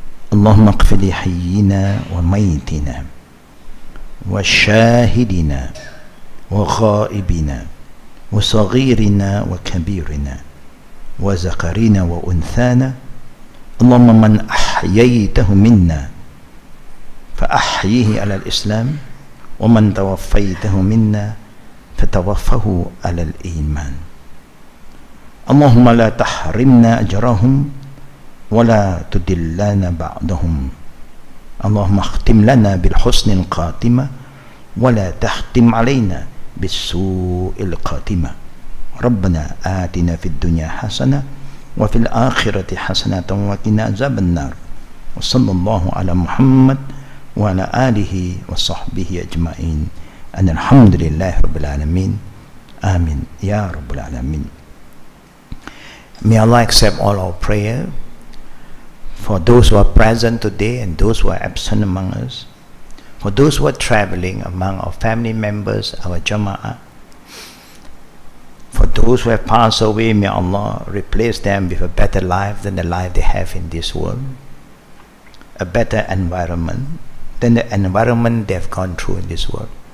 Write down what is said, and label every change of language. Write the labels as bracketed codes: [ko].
[ar] Allahumma ighfir li hayyina wa maytina wa shahidina وغائبنا وصغيرنا وكبيرنا وذكرنا وأنثانا اللهم من أحييته منا فأحيه على الإسلام ومن توفيته منا فتوفه على الإيمان اللهم لا تحرمنا أجرهم ولا تدلنا بعدهم اللهم اختم لنا بالحسن الخاتمة ولا تختم علينا بالسوء الخاتمة ربنا آتنا في الدنيا حسنة وفي الآخرة حسنة وقنا عذاب النار وصلى الله على محمد وعلى آله وصحبه أجمعين أن الحمد لله رب العالمين آمين يا رب العالمين. [en] May Allah accept all our prayer for those who are present today and those who are absent among us, for those who are traveling among our family members, our jama'ah, for those who have passed away, may Allah replace them with a better life than the life they have in this world, a better environment than the environment they have gone through in this world.